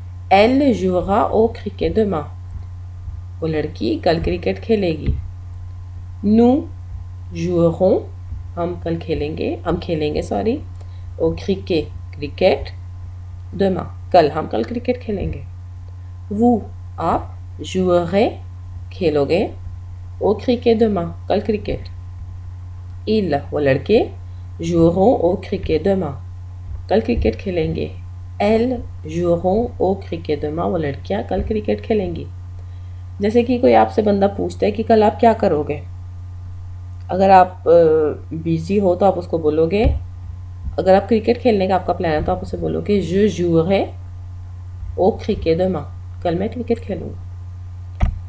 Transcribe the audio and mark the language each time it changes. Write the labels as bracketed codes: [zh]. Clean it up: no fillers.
[fr] Elle jouera au cricket demain, [hi] वो लड़की कल क्रिकेट खेलेगी। [fr] Nous jouerons [hi] हम खेलेंगे au क्रिकेट [fr] demain [hi] कल, हम कल क्रिकेट खेलेंगे। [fr] Vous [hi] आप [fr] jouerez [hi] खेलोगे [fr] au cricket demain [hi] कल क्रिकेट। [fr] Il [hi] वो लड़के [fr] joueront au cricket demain [hi] कल क्रिकेट खेलेंगे। [fr] Elles joueront au cricket demain, [hi] वो लड़कियां कल क्रिकेट खेलेंगी। जैसे कि कोई आपसे बंदा पूछता है कि कल आप क्या करोगे, अगर आप बिज़ी हो तो आप उसको बोलोगे, अगर आप क्रिकेट खेलने का आपका प्लान है तो आप उसे बोलोगे [fr] je jouerai au cricket demain, [hi] कल मैं क्रिकेट खेलूँगा।